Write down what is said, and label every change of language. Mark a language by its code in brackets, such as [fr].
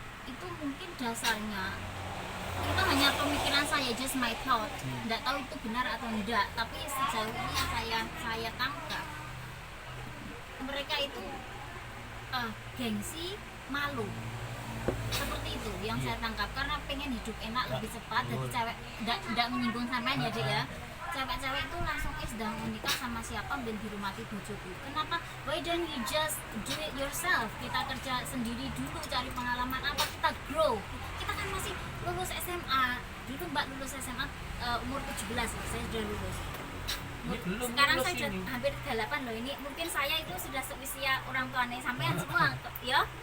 [id] Itu mungkin dasarnya itu hanya pemikiran saya, [en] just my thought, [id] tidak tahu itu benar atau tidak, tapi sejauh ini yang saya tangkap, mereka itu gengsi, malu, seperti itu yang saya tangkap, karena pengen hidup enak, lebih cepat. Jadi cewek tidak menyinggung sampean ya Dek ya, cewek-cewek itu langsung sedang menikah sama siapa [jv] ben dirumati bojoku. [id] Kenapa? [en] Why don't you just do it yourself? [id] Kita kerja sendiri dulu, cari pengalaman apa, kita grow. Kita kan masih lulus SMA dulu, Mbak lulus SMA umur 17 ya, saya sudah lulus. Sekarang saya sudah hampir 8 loh, ini mungkin saya itu sudah seusia orang tuanya sampean semua ya.